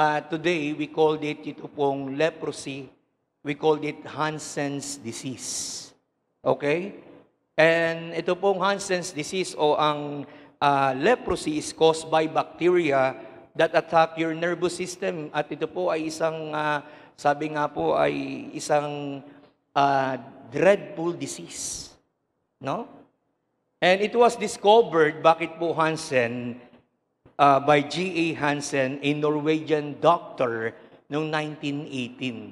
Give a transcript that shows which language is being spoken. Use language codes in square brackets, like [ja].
[en] Today, we called [tl] ito pong [en] leprosy. We called it Hansen's disease. Okay? And [tl] ito pong [en] Hansen's disease o ang leprosy is caused by bacteria that attack your nervous system. [tl] At ito po ay isang, sabi nga po, ay isang dreadful disease. No? [en] And it was discovered, [tl] bakit po [en] Hansen, by G.A. Hansen, a Norwegian doctor, noong 1918.